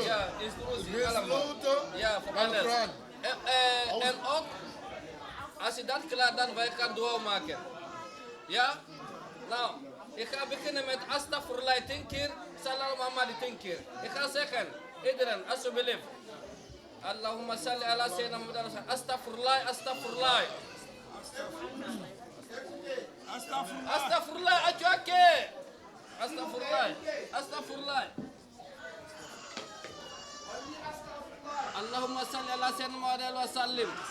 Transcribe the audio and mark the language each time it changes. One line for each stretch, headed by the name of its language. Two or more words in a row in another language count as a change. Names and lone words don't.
Dutch: Ja, is allemaal. Ja, voor alles. En ook, als je dat klaar dan wij kan dua maken. Ja? Nou, ik ga beginnen met Astaghfirullah 10 keer,
Arabic: صلى الله محمد
Dutch: 10 keer. Ik ga zeggen, iedereen, alsjeblieft.
Arabic: اللهم صل على سيدنا محمد. أستغفر الله، أستغفر الله. أستغفر الله، ajoke. أستغفر الله، أستغفر الله. اللهم صل على سيدنا محمد وسلم.